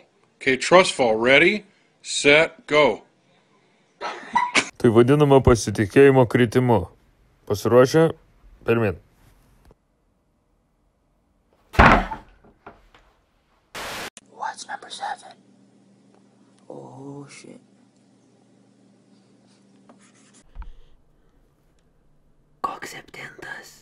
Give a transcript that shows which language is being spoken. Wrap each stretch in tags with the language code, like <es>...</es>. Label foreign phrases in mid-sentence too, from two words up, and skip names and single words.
<en>Okay, trust fall. Ready, set, go.</en> <lt>Tai vadinama pasitikėjimo kritimu. Pasiruošę? Pirmyn.</lt> <en>What's number 7? Oh, shit.</en> <lt>Koks 7?</lt>